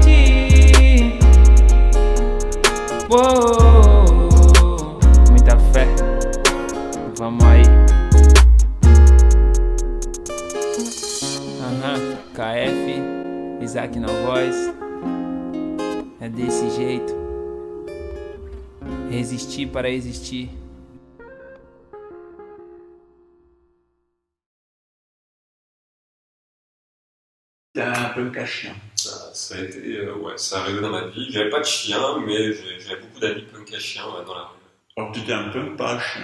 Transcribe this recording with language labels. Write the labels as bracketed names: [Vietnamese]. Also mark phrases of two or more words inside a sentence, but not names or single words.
[Portuguese] Oh, muita fé, vamos aí. KF, Isaac na voz. É desse jeito. Resistir para existir. [French] T'es un punk à chien. Ça a été, ouais, ça arrivé dans ma vie. J'avais pas de chien, mais j'avais beaucoup d'amis punk à chien dans la rue. Alors tu étais un punk, pas un chien.